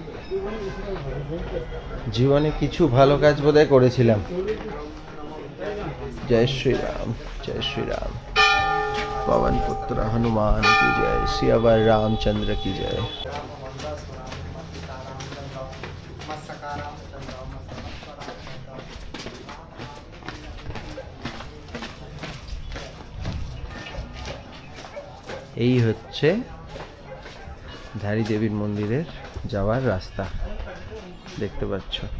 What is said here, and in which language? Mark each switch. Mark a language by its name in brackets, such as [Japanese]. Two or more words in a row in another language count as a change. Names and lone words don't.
[Bangla] জীবনে কিছু ভালো কাজ বোধহয় করেছিলাম। জয় শ্রীরাম, জয় শ্রীরাম। [Hindi] पवन पुत्र हनुमान की जय, सियावर रामचंद्र की जय। [Bangla] এই হচ্ছে ধারী দেবীর মন্দিরের যাওয়ার রাস্তা, দেখতে পাচ্ছ।